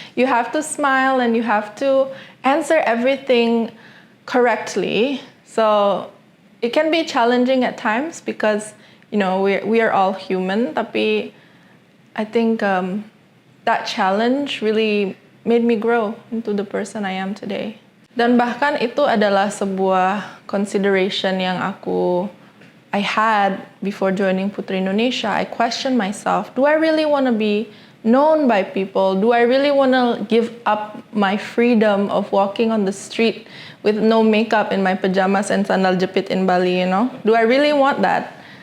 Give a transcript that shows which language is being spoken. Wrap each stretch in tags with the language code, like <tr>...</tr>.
<en>You have to smile, and you have to answer everything correctly. So it can be challenging at times because, you know, we are all human.</en> <id>Tapi</id> <en>I think that challenge really made me grow into the person I am today.</en> <id>Dan bahkan itu adalah sebuah consideration yang</id> <en>I had before joining</en> <id>Putri Indonesia.</id> <en>I questioned myself, do I really want to be known by people? Do I really want to give up my freedom of walking on the street with no makeup in my pajamas and sandal jepit in Bali, you know? Do I really want that?</en>